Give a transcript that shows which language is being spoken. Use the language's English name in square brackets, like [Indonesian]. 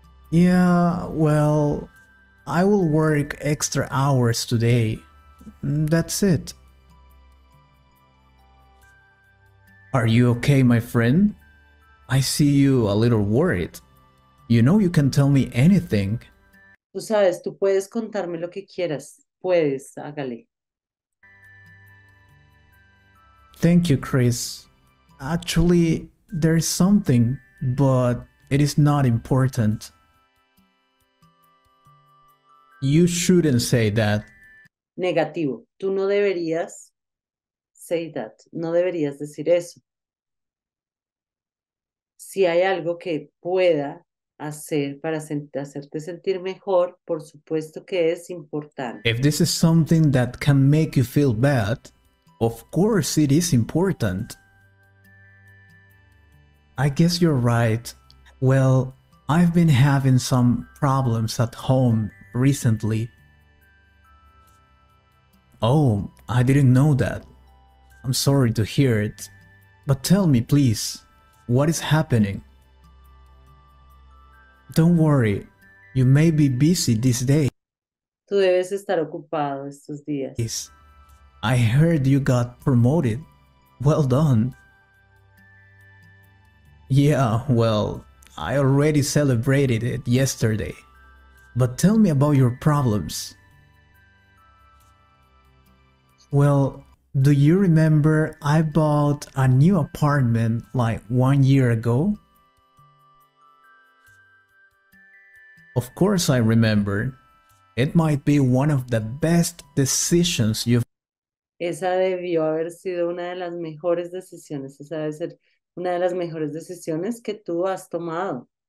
[English] Yeah, well, I will work extra hours today. That's it. Are you okay, my friend? I see you a little worried. You know you can tell me anything. [Spanish] Tú sabes, tú puedes contarme lo que quieras. Puedes, hágale. [English] Thank you, Chris. Actually, there's something, but it is not important. You shouldn't say that. [Spanish] Negativo. Tú no deberías [English] say that. [Spanish] No deberías decir eso. Si hay algo que pueda hacer para hacerte sentir mejor, por supuesto que es importante. [English] If this is something that can make you feel bad, of course it is important. I guess you're right. Well, I've been having some problems at home recently. Oh, I didn't know that. I'm sorry to hear it. But tell me, please, what is happening? Don't worry, you may be busy this day. [Spanish] Tú debes estar ocupado estos días. [English] I heard you got promoted. Well done. Yeah, well, I already celebrated it yesterday. But tell me about your problems. Well, do you remember I bought a new apartment like 1 year ago? Of course I remember. It might be one of the best decisions you've [Spanish] Esa debió haber sido una de las mejores decisiones. Esa debe ser una de las mejores decisiones que tú has tomado.